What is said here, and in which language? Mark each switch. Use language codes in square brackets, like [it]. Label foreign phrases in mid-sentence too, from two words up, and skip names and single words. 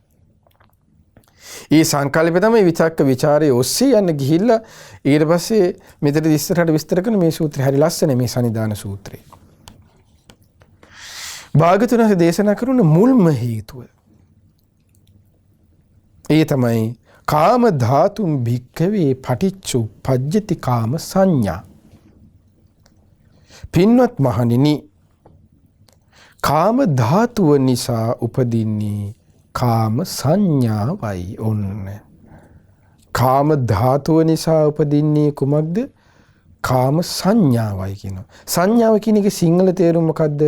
[si] ඒ සංකල්පය තමයි විතක්ක ਵਿਚාරයේ ඔස්සේ යන්න ගිහිල්ලා ඊට පස්සේ මෙතන ඉස්සරහට විස්තර කරන මේ සූත්‍රය හරි ලස්සනයි මේ සනිදාන සූත්‍රය. භාගතුන් වහන්සේ දේශනා කරන මුල්ම හේතුව ඒ තමයි [pi] කාම ධාතුම් භික්ඛවේ පටිච්ච උප්පජ්ජති කාම සංඥා. [si] පින්වත් මහණෙනි කාම ධාතුව නිසා උපදින්නේ කාම සංඥාවයි. ඔන්න කාම ධාතුව නිසා උපදින්නේ කුමක්ද? කාම සංඥාවයි කියනවා. සංඥාව කියන එකේ සිංහල තේරුම මොකද්ද?